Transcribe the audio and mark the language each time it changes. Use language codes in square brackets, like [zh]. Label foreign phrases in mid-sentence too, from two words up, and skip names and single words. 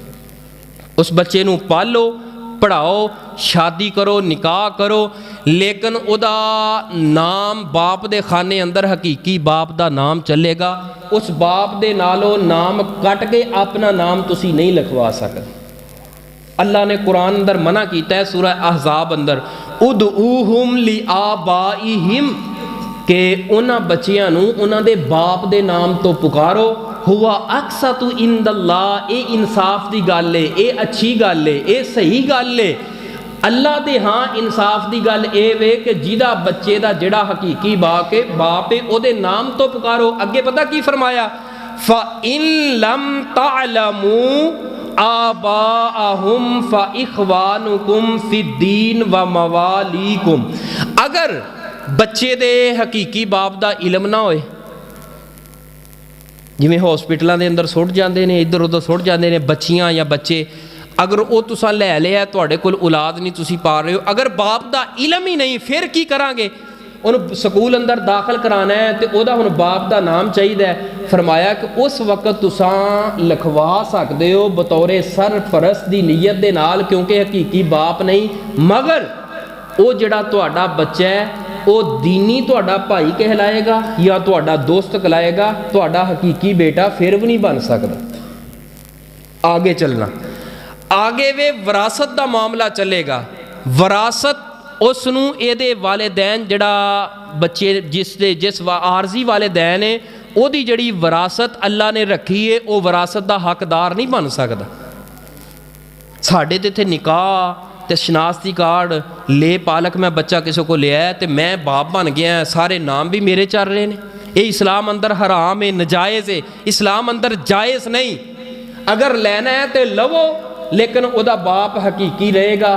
[pa] اس بچے نو پالو، پڑھاؤ، شادی کرو، نکاح کرو، لیکن او دا نام باپ دے خانے اندر حقیقی باپ دا نام چلے گا، اس باپ دے نالو نام کٹ کے اپنا نام تسی نہیں لکھوا سکتے۔ اللہ نے قرآن اندر منع کیتا ہے سورہ احزاب اندر [ar] ادعوہم لآبائہم، [pa] کہ انہاں بچیاں نو انہاں دے باپ دے نام تو پکارو، [ar] ہوا اقسط عند اللہ، [pa] اے انصاف دی گل ہے، اے اچھی گل ہے، اے صحیح گل ہے۔ اللہ دے ہاں انصاف دی گل اے وے کہ جیدہ بچے دا جڑا حقیقی باپ ہے او دے نام تو پکارو۔ [ar] اگے پتہ کی فرمایا فَإِن لَمْ تَعْلَمُوا آبَاءَهُمْ فَإِخْوَانُكُمْ فِي الدِّينِ وَمَوَالِيكُمْ، [pa] اگر بچے دے حقیقی باپ دا علم نہ ہوئے، جویں ہاسپٹلاں دے اندر سٹ جاندے نے، ادھر ادھر سٹ جاندے نے بچیاں یا بچے، اگر او تساں لے لیا تواڈے کول اولاد نہیں تسی پا رہے ہو، اگر باپ دا علم ہی نہیں پھر کی کران گے؟ انہوں سکول اندر داخل کرانا ہے تے او دا ہن باپ دا نام چاہیے، فرمایا کہ اس وقت تساں لکھوا سکدے ہو بطور سرپرست دی نیت دے نال، کیونکہ حقیقی باپ نہیں، مگر او جڑا تواڈا بچہ ہے او دینی تواڈا بھائی کہلائے گا یا تواڈا دوست کہلائے گا، تواڈا حقیقی بیٹا پھر بھی نہیں بن سکتا۔ آگے چلنا، آگے وے وراثت دا معاملہ چلے گا۔ وراثت اس نو اے دے والدین جڑا بچے جس عارضی والدین ہے او دی جڑی وراثت اللہ نے رکھی ہے او وراثت دا حقدار نہیں بن سکتا۔ ਸਾਡੇ ਤੇ ਇੱਥੇ ਨਿਕਾਹ ਤੇ ਸ਼ਨਾਖਤੀ ਕਾਰਡ ਲੈ ਪਾਲਕ ਮੈਂ ਬੱਚਾ ਕਿਸੇ ਕੋ ਲਿਆ ਤੇ ਮੈਂ ਬਾਪ ਬਣ ਗਿਆ, ਸਾਰੇ ਨਾਮ ਵੀ ਮੇਰੇ ਚੱਲ ਰਹੇ ਨੇ। ਇਹ ਇਸਲਾਮ ਅੰਦਰ ਹਰਾਮ ਹੈ, ਨਜਾਇਜ਼ ਹੈ। ਇਸਲਾਮ ਅੰਦਰ ਜਾਇਜ਼ ਨਹੀਂ। ਅਗਰ ਲੈਣਾ ਹੈ ਤੇ ਲਵੋ, ਲੇਕਿਨ ਉਹਦਾ ਬਾਪ ਹਕੀਕੀ ਰਹੇਗਾ।